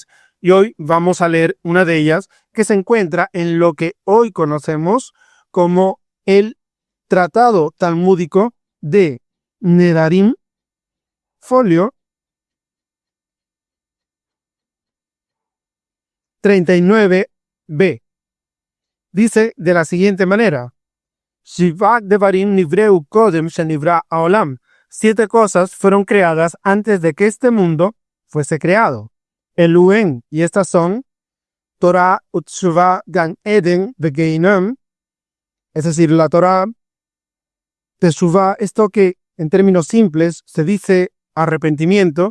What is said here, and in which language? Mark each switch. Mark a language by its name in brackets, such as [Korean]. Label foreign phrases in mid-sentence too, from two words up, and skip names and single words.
[Spanish] Y hoy vamos a leer una de ellas que se encuentra en lo que hoy conocemos como el Tratado Talmúdico de Nedarim, folio 39b. Dice de la siguiente manera: [Hebrew] שבעה דברים נבראו קודם שנברא העולם. [Spanish] 7 cosas fueron creadas antes de que este mundo fuese creado. Eluen, y estas son Torah, Utshuva, Gan Eden, Vegeinam, es decir, la Torah, Teshuvah, esto que en términos simples se dice arrepentimiento.